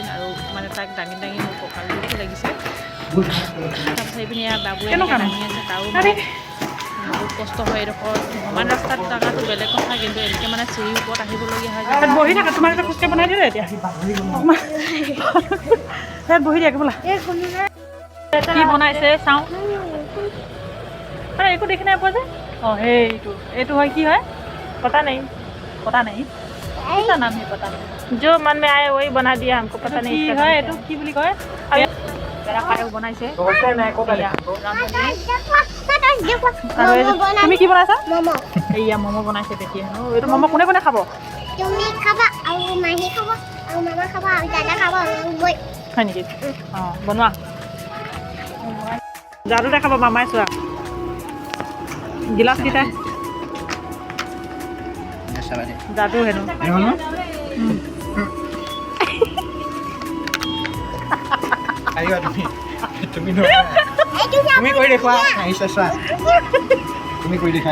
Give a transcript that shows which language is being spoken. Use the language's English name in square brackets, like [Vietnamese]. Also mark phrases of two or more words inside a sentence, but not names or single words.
[Assamese] আৰু মানে তাক দাঙি মোৰ কঁকাল দুখ লাগিছে তাৰপিছত এইপিনি বাবুৱে দাঙি আছে তাৰো বহুত কষ্ট হয় এডোখৰ সমান ৰাস্তাত থকাটো বেলেগ কথা কিন্তু এনেকৈ মানে চিৰিৰ ওপৰত আহিবলগীয়া হয় বহি থাকে তোমাৰ এটা খোজকাঢ়ি বনাই দিলে এতিয়া ইয়াত বহি দিয়াকে বোলা কি বনাইছে চাওঁ একো দেখি নাই পোৱা যে অঁ এইটো হয় কি হয় [Hindi] पता नहीं [Assamese] পতা নাই [Hindi] क्या नाम है पता नहीं जो मन में आए वही बना दिया हमको पता नहीं [Assamese] কি হয় এইটো কি বুলি কয় বেৰা পায়স বনাইছে তুমি কি বনাইছা Momo. এয়া ম'ম' বনাইছে তেতিয়া এইটো ম'ম' কোনে কোনে খাব তুমি খাবা, আৰু মাহী খাবা, আৰু মামা খাবা, আৰু দাদা খাবা, আৰু boy. হয় নেকি অঁ বনোৱা যাদুতে খাব মামাই চোৱা গিলাচ কেইটা যাদু হেনো তুমি কৰি দেখুৱা আহিছা চোৱা তুমি কৰি দেখুৱা